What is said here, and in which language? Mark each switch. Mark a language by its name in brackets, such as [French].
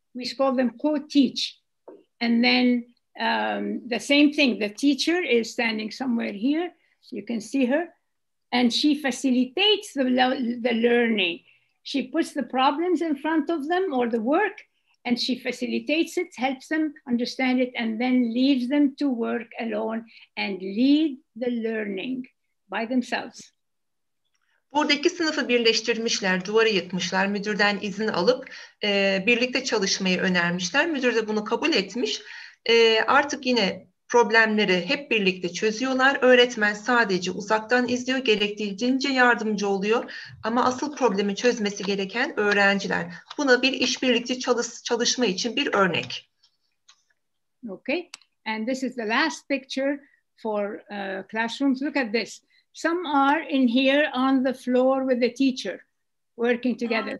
[English] We call them co-teach. And then the same thing, the teacher is standing somewhere here, you can see her, and she facilitates the learning. She puts the problems in front of them or the work, and she facilitates it, helps them understand it, and then leaves them to work alone and lead the learning by themselves. [Turkish] Buradaki sınıfı birleştirmişler, duvarı yıkmışlar, müdürden izin alıp birlikte çalışmayı önermişler. Müdür de bunu kabul etmiş. Artık yine problemleri hep birlikte çözüyorlar. Öğretmen sadece uzaktan izliyor, gerektiğince yardımcı oluyor. Ama asıl problemi çözmesi gereken öğrenciler. Buna bir işbirlikçi çalışma için bir örnek. [English] Okay, and this is the last picture for classrooms. Look at this. Some are in here on the floor with the teacher, working together.